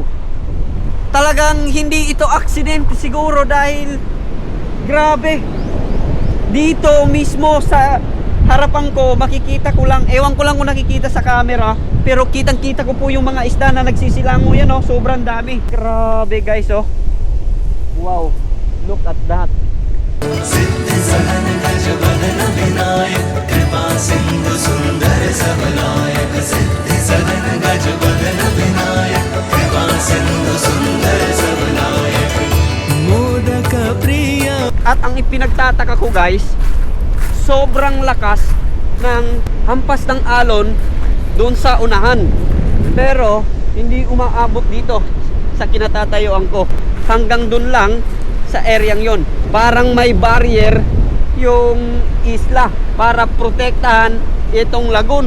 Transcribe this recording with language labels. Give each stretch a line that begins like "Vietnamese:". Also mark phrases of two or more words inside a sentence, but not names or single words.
Filipino: Talagang hindi ito aksidente siguro dahil grabe. Dito mismo sa harapan ko makikita ko lang, ewan ko lang kung nakikita sa camera, pero kitang kita ko po yung mga isda na nagsisilango yan sobrang dami.
English: Grabe guys Wow. Look at that.
Hindi: सिद्ध सहन गज बदन विनायक कृपा सिंधु सुंदर सबलायक सिद्ध सहन गज बदन विनायक कृपा सिंधु सुंदर सबलायक मोदक प्रिय.
Filipino: At ang ipinagtataka ko guys, sobrang lakas ng hampas ng alon doon sa unahan. Pero hindi umaabot dito sa kinatatayuan ko. Hanggang doon lang sa areang yon. Parang may barrier yung isla para protektahan itong lagoon.